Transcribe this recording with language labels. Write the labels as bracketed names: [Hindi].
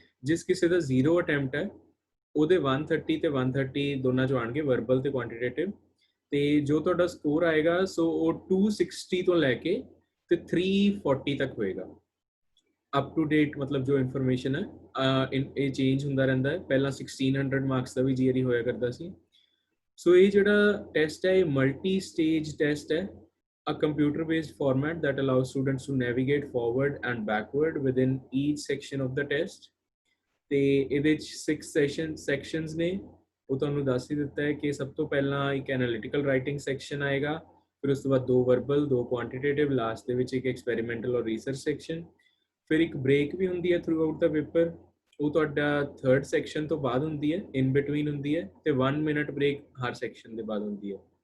[Punjabi] ਜਿਸ ਕਿਸੇ ਦਾ 0 ਅਟੈਂਪਟ ਹੈ ਉਹਦੇ 130 ਤੇ 130 ਦੋਨਾਂ ਚੋਂ ਆਣਗੇ, ਵਰਬਲ ਤੇ ਕੁਆਂਟੀਟੇਟਿਵ। ਤੇ ਜੋ ਤੁਹਾਡਾ ਸਕੋਰ ਆਏਗਾ ਸੋ ਉਹ 260 ਤੋਂ ਲੈ ਕੇ ਤੇ 340 ਤੱਕ ਹੋਏਗਾ। ਅਪ ਟੂ ਡੇਟ ਮਤਲਬ ਜੋ ਇਨਫੋਰਮੇਸ਼ਨ ਹੈ ਇਹ ਚੇਂਜ ਹੁੰਦਾ ਰਹਿੰਦਾ ਹੈ। ਪਹਿਲਾਂ 1600 ਮਾਰਕਸ ਦਾ ਵੀ ਜੀਆਰਈ ਹੋਇਆ ਕਰਦਾ ਸੀ। ਸੋ ਇਹ ਜਿਹੜਾ ਟੈਸਟ ਹੈ [English] ਇਹ multi stage test ਹੈ, a computer based format that allows students to navigate forward and backward within each section of the test। [Punjabi] ਤੇ ਇਹਦੇ ਚ 6 ਸੈਕਸ਼ਨਸ ਨੇ, ਉਹ ਤੁਹਾਨੂੰ ਦੱਸ ਹੀ ਦਿੱਤਾ ਹੈ ਕਿ ਸਭ ਤੋਂ ਪਹਿਲਾਂ ਇੱਕ ਐਨਾਲਿਟੀਕਲ ਰਾਈਟਿੰਗ ਸੈਕਸ਼ਨ ਆਏਗਾ, ਫਿਰ ਉਸ ਤੋਂ ਬਾਅਦ 2 ਵਰਬਲ 2 ਕੁਆਂਟੀਟੇਟਿਵ, ਲਾਸਟ ਦੇ ਵਿੱਚ ਇੱਕ ਐਕਸਪੈਰੀਮੈਂਟਲ ਔਰ ਰਿਸਰਚ ਸੈਕਸ਼ਨ। ਫਿਰ ਇੱਕ ਬ੍ਰੇਕ ਵੀ ਹੁੰਦੀ ਹੈ ਥਰੂ ਆਊਟ ਦਾ ਪੇਪਰ, ਉਹ ਤੁਹਾਡਾ 3rd ਸੈਕਸ਼ਨ ਤੋਂ ਬਾਅਦ ਹੁੰਦੀ ਹੈ, ਇਨ ਬਿਟਵੀਨ ਹੁੰਦੀ ਹੈ, ਤੇ 1 ਮਿੰਟ ਬ੍ਰੇਕ ਹਰ ਸੈਕਸ਼ਨ ਦੇ ਬਾਅਦ ਹੁੰਦੀ ਹੈ।